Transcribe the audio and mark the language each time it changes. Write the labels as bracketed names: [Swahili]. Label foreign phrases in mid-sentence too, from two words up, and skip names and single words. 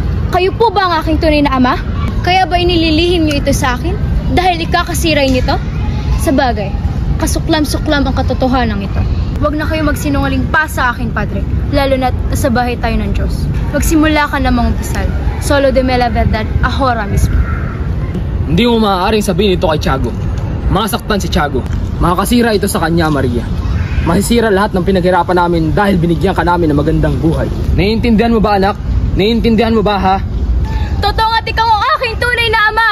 [Filipino] Kayo po ba ang aking tunay na ama? Kaya ba inililihim niyo ito sa akin? Dahil ikakasiray nito? Sa bagay, kasuklam-suklam ang katotohanan ito. Huwag na kayo magsinungaling pa sa akin, Padre. Lalo na't nasa bahay tayo ng Diyos. Magsimula ka na mangumpisal. [Spanish] Solo de me la verdad, ahora mismo. [Filipino] Hindi mo maaaring sabihin ito kay Tiago. Masaktan si Tiago. Makakasira ito sa kanya, Maria. Masisira lahat ng pinaghirapan namin dahil binigyan ka namin ng magandang buhay. Naiintindihan mo ba, anak? Naiintindihan mo ba, ha? Totoo at ikaw ang aking tunay na ama!